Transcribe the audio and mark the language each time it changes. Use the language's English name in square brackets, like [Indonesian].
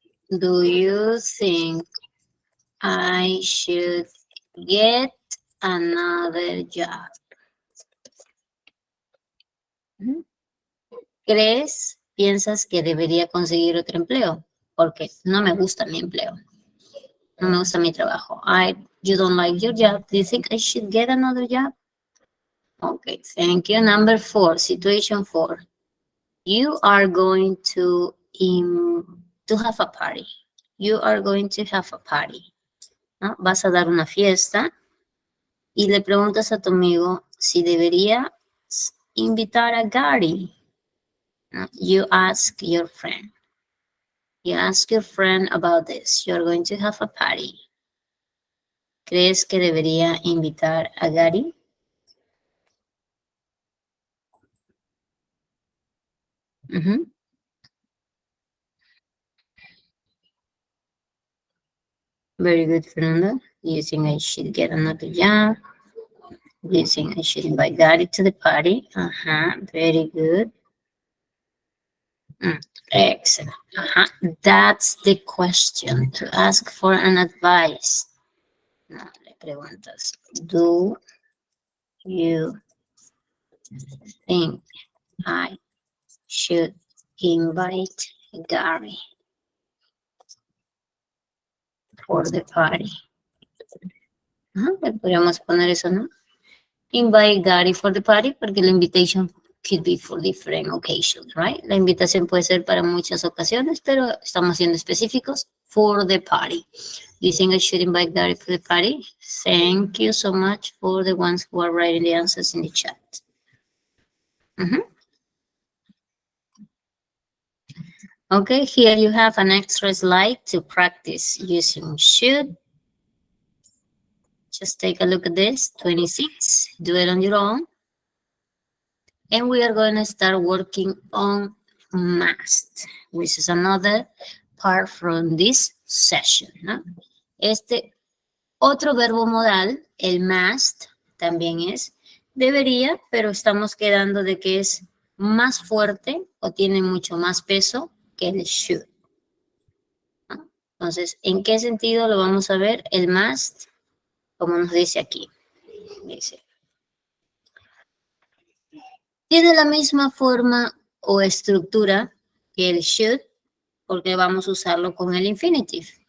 [English] Do you think I should get another job? [Spanish] ¿Crees, piensas que debería conseguir otro empleo? Porque no me gusta mi empleo. No me gusta mi trabajo. [English] You don't like your job. Do you think I should get another job? Okay, thank you. Number 4, situation 4. You are going to have a party. You are going to have a party. [Spanish] ¿No? Vas a dar una fiesta y le preguntas a tu amigo si debería invitar a Gary. [English] ¿No? You ask your friend. You ask your friend about this. You're going to have a party. [Spanish] ¿Crees que debería invitar a Gary? [English] Very good, Fernanda. Do you think I should get another job? Do you think I should invite Gary to the party? Very good. Excellent. That's the question, to ask for an advice. [Spanish] No, le preguntas, [English] do you think I should invite Gary for the party? [Spanish] Le podríamos poner eso, ¿no? [English] Invite Gary for the party, [Spanish] porque la [English] invitation could be for different occasions, right? [Spanish] La invitación puede ser para muchas ocasiones, pero estamos siendo específicos, [English] for the party. Do you think I should invite Gary for the party? Thank you so much for the ones who are writing the answers in the chat. Okay, here you have an extra slide to practice using should. Just take a look at this, 26, do it on your own. And we are going to start working on must, which is another part from this session, ¿no? [Spanish] Este otro verbo modal, el must, también es debería, pero estamos quedando de que es más fuerte o tiene mucho más peso que el should, ¿no? Entonces, ¿en qué sentido lo vamos a ver? El must, como nos dice aquí, dice, tiene la misma forma o estructura que el should, porque vamos a usarlo con el infinitive.